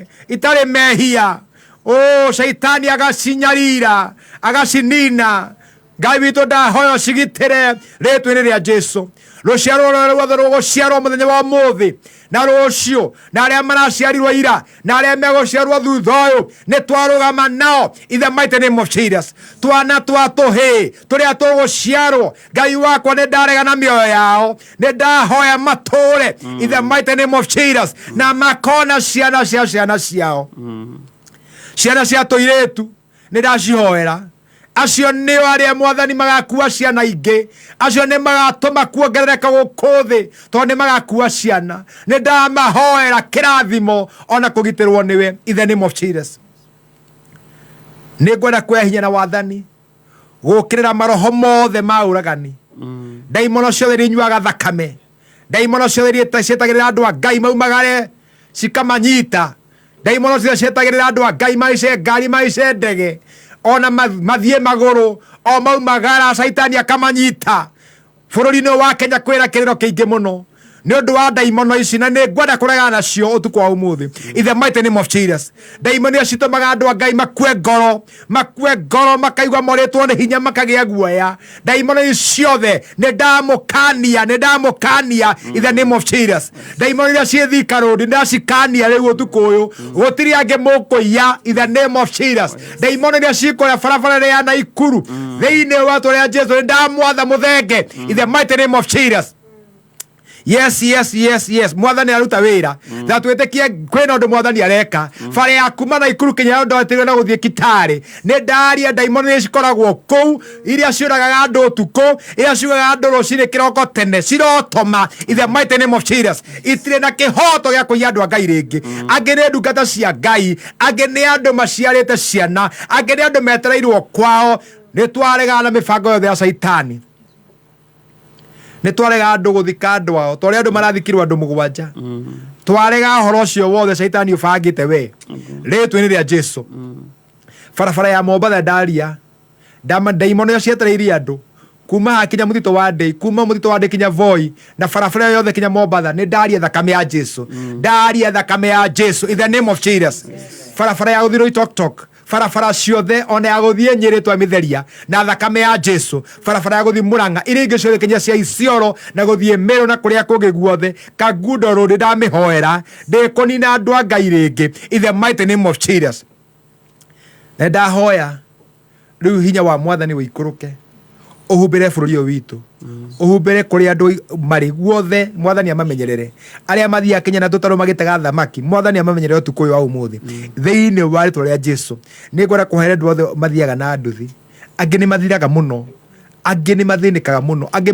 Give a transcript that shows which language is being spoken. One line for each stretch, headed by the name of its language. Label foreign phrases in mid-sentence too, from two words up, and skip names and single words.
Kikuyu: itarĩ mehia Saitani agacinyarira agacinina Ngai witũ ndahoya ũcigitĩre rĩtwa-inĩ rĩa Jesũ rũciaro rwothe rũgũciarwo mũthenya wa ũmũthĩ na rũciũ na arĩa maraciarirwo ira na arĩa megũciarwo thutha ũyũ nĩ twarũgama nao
English: in the mighty name of Jesus
Kikuyu: twana twa tũhĩ tũrĩa tũgũciarwo Ngai wakwa nĩ ndaregana mĩoyo yao nĩ ndahoya matũre
English: in the mighty name of Jesus
Kikuyu: na makona ciana cia ciana ciao ciana cia tũirĩtu nĩ ndacihoera acio nĩo arĩa Mwathani magakua ciana ingĩ acio nĩ magatũma kuongerereka gũkũ thĩ tondũ nĩ magakua ciana nĩ ndamahoera kĩrathimo ona kũgitĩrwo nĩwe
English: in the name of Jesus
Kikuyu: nĩ ngwenda kuoya hinya na wathani gũkĩrĩra maroho mothe ma ũragani ndaimono ciothe iria inyuaga thakame ndaimono ciothe iria cietagĩrĩra andũ a Ngai maumagare cikamanyita ndaimono ciothe cietagĩrĩra andũ a Ngai maice ngari maice ndege ona mathiĩ magũrũ o maumagara Saitani akamanyita bũrũri-inĩ wa Kenya kwĩna kĩrĩro kĩingĩ mũno nĩ ũndũ wa ndaimono ici na nĩ ngwenda kũregana nacio ũtukũ wa ũmũthĩ
English: in the mighty name of Jesus
Kikuyu: ndaimono ici citũmaga andũ a Ngai makue ngoro makaigua morĩtwo nĩ hinya makagĩa guoya ndaimono ici ciothe nĩ ndamũkania
English: in the name of Jesus
Kikuyu: ndaimono iria ciĩ Thika Road ndacikania rĩu ũtukũ ũyũ gũtirĩ angĩ mũkũiya
English: in the name of Jesus
Kikuyu: ndaimono iria cikũrĩa barabara ya Naikuru thĩinĩ wa rĩĩtwa rĩa Jesũ nĩ ndamwatha mũthenge
English: in the mighty name of Jesus
Kikuyu: yes Mwathani aruta wĩra na twĩtĩkie kwĩna ũndũ Mwathani areka bara ya kuma Naikuru Kenya ndoetirwo na gũthiĩ Kitale nĩ ndaria ndaimono iria cikoragwo kũu iria ciũragaga andũ ũtukũ iria ciugaga andũ rũcinĩ kĩroko tene cirotoma
English: in the mighty name of Jesus
Kikuyu: itirĩ na kĩhoto gĩa kũiya andũ a Ngai rĩngĩ angĩ nĩ ndungata cia Ngai angĩ nĩ andũ maciarĩte ciana angĩ nĩ andũ metereirwo kwao nĩ twaregana na mĩbango yothe ya Saitani nĩ twarega andũ gũthika andũ ao tondũ andũ marathikirwo andũ mũgwanja twarega ũhoro ũcio wothe Saitani ũbangĩte we rĩtwa-inĩ rĩa Jesũ barabara ya Mombatha ndaria ndaimono iria cietereirie andũ kuma hakinya mũthito wa Ndei kuma mũthito wa Ndei kinya Voi na barabara yothe kinya Mombatha nĩ ndaria thakame ya Jesũ ndaria thakame ya Jesũ
English: in the name of Jesus
Kikuyu: barabara ya gũthiĩ Tok barabara ciothe ona ya gũthiĩ Nyĩrĩ twamĩtheria na thakame ya Jesũ barabara ya gũthiĩ Mũrang'a iria ingĩ ciothe kinya cia Isiolo na gũthiĩ Meru na kũrĩa kũngĩ guothe Kangundo Road ndamĩhoera ndĩkũnina andũ a Ngai rĩngĩ
English: in the mighty name of Jesus
Kikuyu: nĩ ndahoya rĩu hinya wa Mwathani wĩikũrũke ũhumbĩre bũrũri ũyũ witũ uhumbire kuri andu mari guothe mwathani amamenyerere aria mathia Kenya na tutaro magitega thamaki mwathani amamenyerere utuku uyu wa umuthi thiini wa ritwa ria Jesu ni ngwenda kuhere andu othe mathiaga na nduthi angi ni mathiraga muno angi ni mathinikaga muno angi